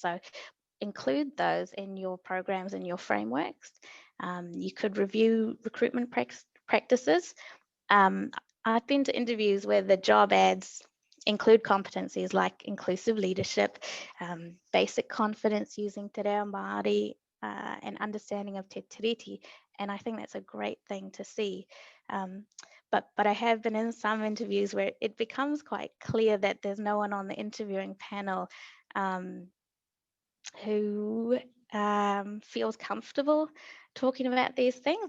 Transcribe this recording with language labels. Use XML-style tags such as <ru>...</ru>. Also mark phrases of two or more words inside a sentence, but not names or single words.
<en>So include those in your programs and your frameworks. You could review recruitment practices. I've been to interviews where the job ads include competencies like inclusive leadership, basic confidence using te reo Māori, and understanding of te tiriti. And I think that's a great thing to see. But I have been in some interviews where it becomes quite clear that there's no one on the interviewing panel who feels comfortable talking about these things.</en>